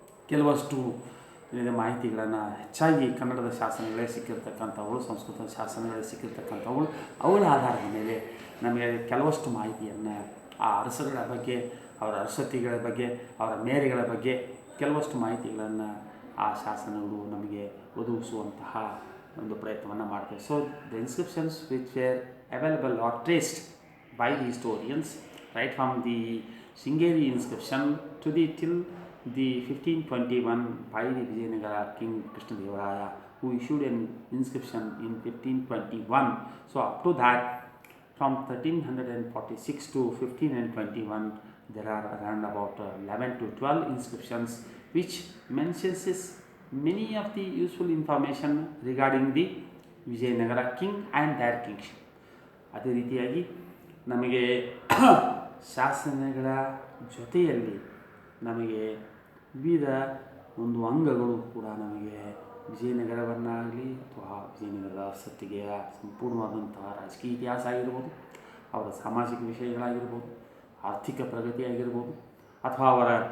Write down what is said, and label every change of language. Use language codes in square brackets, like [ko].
[kn] ಕೆಲವಷ್ಟು ಮಾಹಿತಿಗಳನ್ನು ಹೆಚ್ಚಾಗಿ ಕನ್ನಡದ ಶಾಸನಗಳೇ ಸಿಕ್ಕಿರ್ತಕ್ಕಂಥವುಗಳು, ಸಂಸ್ಕೃತದ ಶಾಸನಗಳೇ ಸಿಕ್ಕಿರ್ತಕ್ಕಂಥವುಗಳು, ಅವುಗಳ ಆಧಾರದ ಮೇಲೆ ನಮಗೆ ಕೆಲವಷ್ಟು ಮಾಹಿತಿಯನ್ನು ಆ ಅರಸಗಳ ಬಗ್ಗೆ, ಅವರ ಅರಸತಿಗಳ ಬಗ್ಗೆ, ಅವರ ಮೇರೆಗಳ ಬಗ್ಗೆ ಕೆಲವಷ್ಟು ಮಾಹಿತಿಗಳನ್ನು ಆ ಶಾಸನಗಳು ನಮಗೆ ಒದಗಿಸುವಂತಹ ಒಂದು ಪ್ರಯತ್ನವನ್ನು ಮಾಡ್ತೇವೆ. [en] So the inscriptions which were available are traced by the historians right from the Shringeri inscription to till the 1521 by the Vijayanagara King Krishnadevaraya, who issued an inscription in 1521. So up to that, from 1346 to 1521, there are around about 11 to 12 inscriptions which mentions many of the useful information regarding the Vijayanagara king and their kingship. [kn] ಅದೇ ರೀತಿಯಾಗಿ ನಮಗೆ ಶಾಸನಗಳ ಜೊತೆಯಲ್ಲಿ ನಮಗೆ ವಿವಿಧ ಒಂದು ಅಂಗಗಳು ಕೂಡ ನಮಗೆ ವಿಜಯನಗರವನ್ನಾಗಲಿ ಅಥವಾ ವಿಜಯನಗರದ ಅರಸತ್ತಿಗೆಯ ಸಂಪೂರ್ಣವಾದಂತಹ ರಾಜಕೀಯ ಇತಿಹಾಸ ಆಗಿರ್ಬೋದು, ಅವರ ಸಾಮಾಜಿಕ ವಿಷಯಗಳಾಗಿರ್ಬೋದು, ಆರ್ಥಿಕ ಪ್ರಗತಿ ಆಗಿರ್ಬೋದು, ಅಥವಾ ಅವರ